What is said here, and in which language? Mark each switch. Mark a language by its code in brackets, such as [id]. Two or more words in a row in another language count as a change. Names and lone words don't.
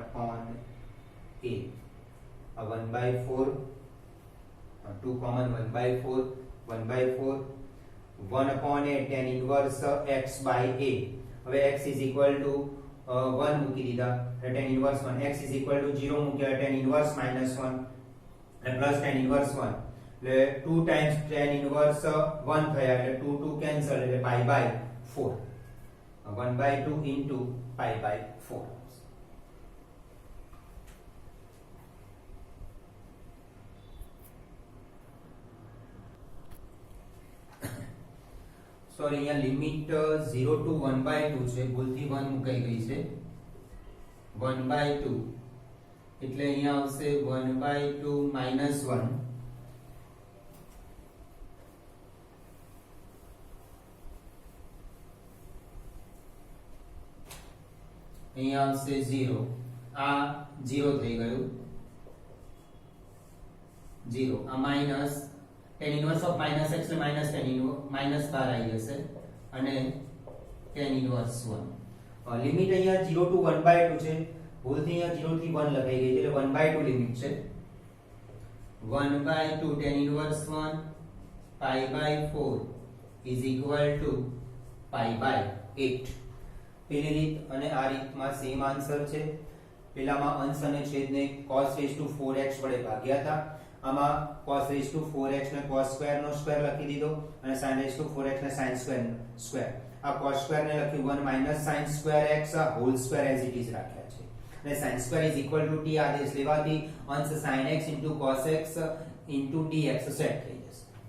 [en] upon a 1 by 4 2 common 1 by 4 1 by 4 1 upon a tan inverse x by a હવે x is equal to 1 [gu] મૂકી દીધા [en] tan inverse 1 x is equal to 0 મૂક્યા tan inverse minus 1 અને plus tan inverse 1 એટલે 2 times tan inverse 1 [gu] થયા એટલે [en] 2 2 cancel એટલે pi by 4 1 by 2 into pi by 4 [hi] सॉरी यहाँ लिमिट [gu] 0 to 1 by 2 છે ભૂલથી 1 મુકાઈ ગઈ છે 1 by 2 એટલે અહીંયા આવશે 1 by 2 minus 1 અહીંયા આવશે 0 આ 0 થઈ ગયું 0 આ માઈનસ [en] tan inverse of minus x [gu] એટલે [en] minus tan inverse minus [gu] બહાર આવી જશે અને [en] tan inverse 1 [gu] લિમિટ અહીંયા 0 to 1 by 2 છે ભૂલથી અહીંયા 0 થી 1 લખાઈ ગઈ છે એટલે 1 by 2 લિમિટ છે [en] 1 by 2 tan inverse 1 pi by 4 is equal to pi by 8 [gu] પેલી રીત અને આ રીતમાં [en] same answer છે [gu] પેલામાં અંશ અને છેદને [en] cos raised to 4x [gu] વડે ભાગ્યા હતા આમાં [en] cos raised to 4x [gu] ને [en] cos square [gu] નો સ્ક્વેર લખી દીધો અને [en] sin raised to 4x [gu] ને [en] sin square [gu] સ્ક્વેર આ [en] cos square [gu] ને લખી [en] 1 minus sin square x whole square as it is [gu] રાખ્યા છે અને [en] sin square is equal to t [gu] આદેશ લેવાથી અંશ [en] sin x into cos x into dx [gu] સેટ થઈ જશે